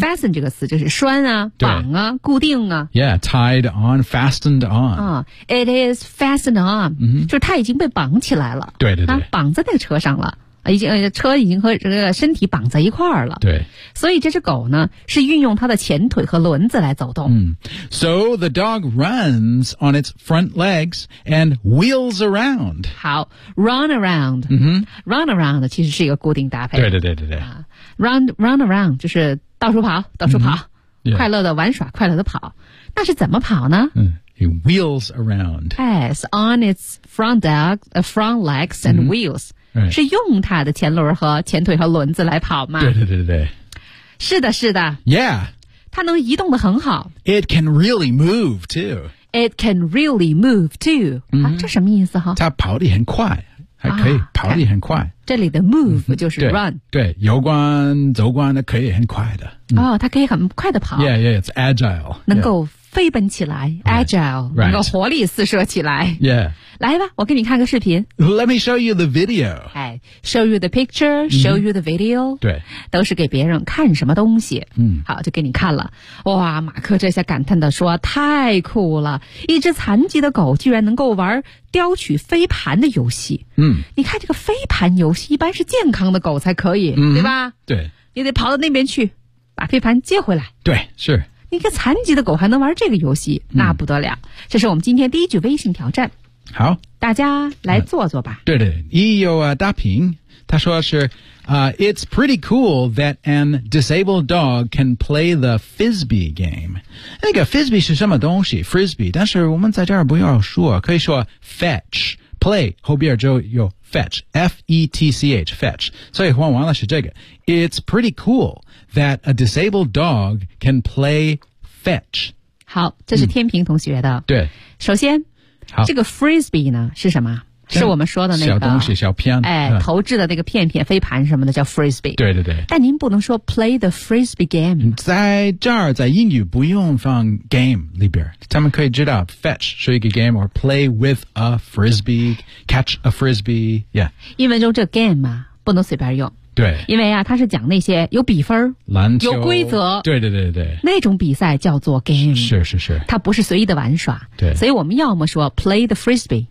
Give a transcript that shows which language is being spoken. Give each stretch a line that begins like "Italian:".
Chinese: fasten 这个词就是拴啊绑啊固定啊。
English: Yeah, tied on, fastened on.、 It is fastened on,、 mm-hmm.
Chinese: 就是他已经被绑起来了。对对对。绑在那个车上了。已经车已经和这个身体绑在一块儿了。对，所以这只狗呢是运用它的前腿和轮子来走动。
English: 嗯、So the dog runs on its front legs and wheels around. 好 ，run around.、 Mm-hmm.
Chinese: Run around 其实是一个固定搭配。对对对对对。 Run around 就是到处跑，到处跑， mm-hmm.
English: yeah.
Chinese: 快乐的玩耍，快乐的跑。那是怎么跑呢？
English: 嗯。It wheels around. Yes, on its front legs and、mm-hmm. wheels.、 Right.
Chinese: 是用它的前轮和前腿和轮子来跑吗？对对对对。是的是的。
English: Yeah.
Chinese: 它能移动得很好。
English: It can really move too. It can really move too.、 Mm-hmm.
Chinese: 啊、这什么意思哈？它跑得很快。还可以、啊、跑得很快。这里的 move 就是 run、嗯对。对游关走关的可以很快的。哦、嗯、它可以很快的跑。
English: Yeah, yeah, it's agile.
Chinese: 能够飞奔起来 ,agile,
English: right, right.
Chinese: 能够活力四射起来。
English: Yeah.
Chinese: 来吧我给你看个视频。
English: Let me show you the video. Show you the picture, show you the video.、
Chinese: 嗯、对。都是给别人看什么东西。嗯。好就给你看了。哇马克这下感叹地说太酷了。一只残疾的狗居然能够玩叼取飞盘的游戏。嗯。你看这个飞盘游戏一般是健康的狗才可以、嗯、对吧对。你得跑到那边去把飞盘接回来。对是。一个残疾的狗还能玩这个游戏那不得了、嗯、这是我们今天第一句微信挑战好大家来做做吧、对对一有啊大平他说是、
English: It's pretty cool that an disabled dog can play the Frisbee game 那个 Frisbee 是什么东西 Frisbee
Chinese: 但是我们在这儿不要说可以说
English: Fetch Play 后边就有 Fetch F-E-T-C-H Fetch
Chinese: 所以换完了是这个
English: It's pretty coolthat a disabled dog can play fetch.
Chinese: 好这是天平同学的。嗯、对。首先这个 frisbee 呢是什么是我们说的那个。小东西小片。哎、嗯、投掷的那个片片飞盘什么的叫 frisbee。对对对。但您不能说 play the frisbee game。在这儿在英语不用放 game 里边。他们可以知道
English: fetch 是一个 game, or play with a frisbee, catch a frisbee, yeah.
Chinese: 英文中这个 game 嘛、啊、不能随便用。对，因为啊，他是讲那些有比分、篮球有规则，对对对对，那种比赛叫做 game，是是是，它不是随意的玩耍。对，所以我们要么说 play the frisbee，